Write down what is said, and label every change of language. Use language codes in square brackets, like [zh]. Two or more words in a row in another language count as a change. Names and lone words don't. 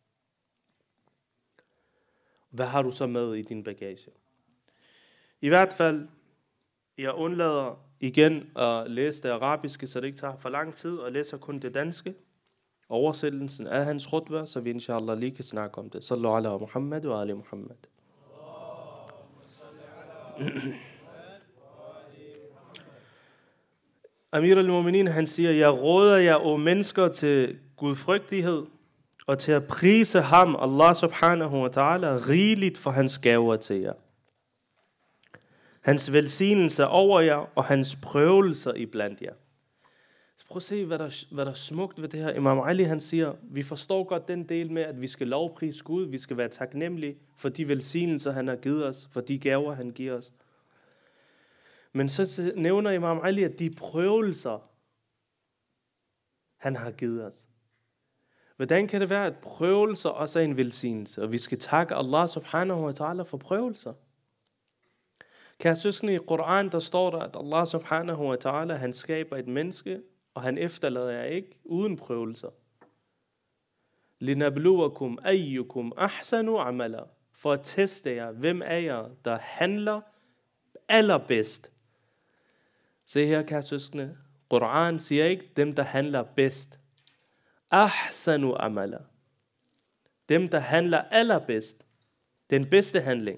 [da] Hvad har du så med i din bagage? I hvert fald, jeg undlader igen at læse det arabiske, så det ikke tager for lang tid, og læser kun det danske. Oversættelsen af hans khutbah, så vi inshallah lige kan snakke om det. [ar] صلوا على محمد وآل محمد. [da] Amir al-Mu'minin, han siger, jeg råder jer, o mennesker, til gudfrygtighed og til at prise ham, [ar] الله سبحانه وتعالى, [da] rigeligt for hans gaver til jer. Hans velsignelse over jer og hans prøvelser iblandt jer. Så prøv at se, hvad der er smukt ved det her. Imam Ali, han siger, vi forstår godt den del med, at vi skal lovprise Gud, vi skal være taknemmelige for de velsignelser, han har givet os, for de gaver, han giver os. Men så nævner Imam Ali, at de prøvelser, han har givet os. Hvordan kan det være, at prøvelser også er en velsignelse, og vi skal takke [ar] الله سبحانه وتعالى [da] for prøvelser? Kære søskende, i Koran, der står der, at [ar] الله سبحانه وتعالى, [da] han skaber et menneske, og han efterlader jer ikke uden prøvelser. [ar] لنبلوكم أيكم أحسن عملا. [da] For at teste jer, hvem af jer, der handler allerbedst. Se her, kære søskende. Koran siger ikke, dem der handler bedst. [ar] أحسن عملا. [da] Dem der handler allerbedst. Den bedste handling.